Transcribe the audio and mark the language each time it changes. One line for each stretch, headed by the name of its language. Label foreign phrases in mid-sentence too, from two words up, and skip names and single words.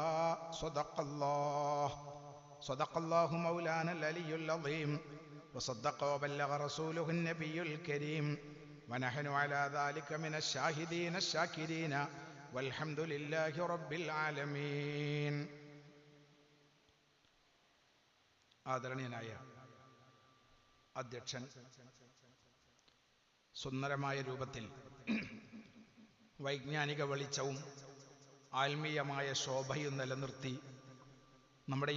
Arabic: صدق الله مولانا العلي العظيم. وصدق وبلغ رسوله النبي الكريم. ونحن على ذلك من الشاهدين الشاكرين والحمد لله رب العالمين.
Malayalam: ആദരണീയനായ അധ്യക്ഷൻ സുന്ദരമായ രൂപത്തിൽ വൈജ്ഞാനിക വെളിച്ചവും ആത്മീയമായ ശോഭയും നിലനിർത്തി നമ്മുടെ ഈ